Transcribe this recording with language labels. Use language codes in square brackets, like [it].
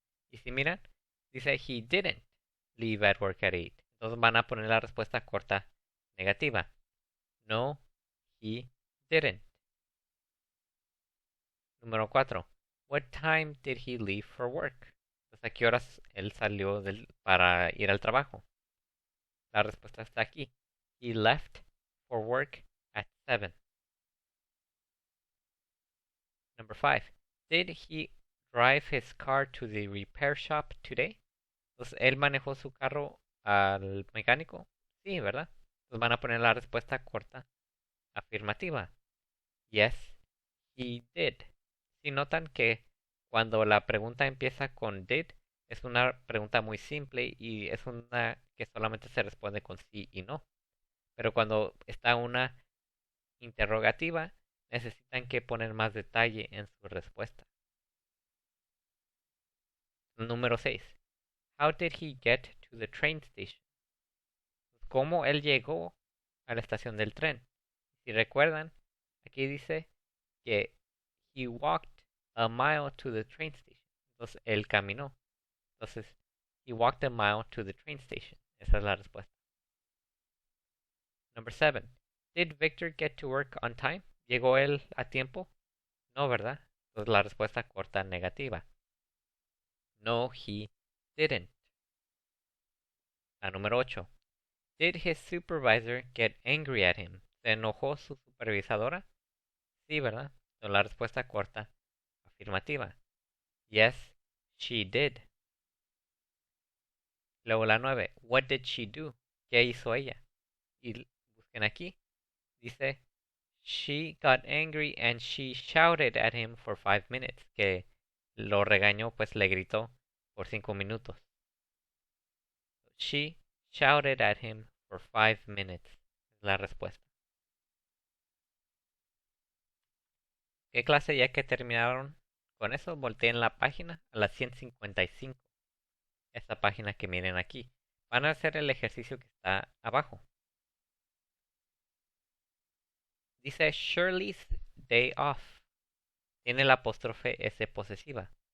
[es] Y si miran, dice [en] he didn't leave at work at 8. [es] Entonces van a poner la respuesta corta negativa. [en] No, he didn't. [es] Número 4. [en] What time did he leave for work? [es] Entonces, ¿a qué horas él salió para ir al trabajo? La respuesta está aquí. [en] He left for work at 7. Number 5. Did he drive his car to the repair shop today? [es] Entonces, ¿él manejó su carro al mecánico? Sí, ¿verdad? Entonces van a poner la respuesta corta afirmativa. [en] Yes, he did. [es] Si notan que cuando la pregunta empieza con did, es una pregunta muy simple y es una que solamente se responde con sí y no. Pero cuando está una interrogativa, necesitan que poner más detalle en su respuesta. Número 6. [en] How did he get to the train station? [es] ¿Cómo él llegó a la estación del tren? Si recuerdan, aquí dice que [en] he walked a mile to the train station. [es] Entonces, él caminó. [en] Entonces, he walked a mile to the train station. [es] Esa es la respuesta. [en] Number 7. Did Victor get to work on time? [es] ¿Llegó él a tiempo? No, ¿verdad? Entonces, la respuesta corta negativa. [en] No, he didn't. [es] La número 8. [en] Did his supervisor get angry at him? [es] ¿Se enojó su supervisadora? Sí, ¿verdad? Entonces, la respuesta corta, afirmativa. [en] Yes, she did. [es] Luego la 9. [en] What did she do? [es] ¿Qué hizo ella? Y busquen aquí. [en] Dice, she got angry and she shouted at him for 5 minutes. [es] Que lo regañó, pues le gritó por 5 minutos. [en] She shouted at him for 5 minutes. [es] Es la respuesta. ¿Qué clase? Ya que terminaron con eso, volteen la página a la 155. Esta página que miren aquí. Van a hacer el ejercicio que está abajo. Dice Shirley's day off. Tiene la apóstrofe S posesiva.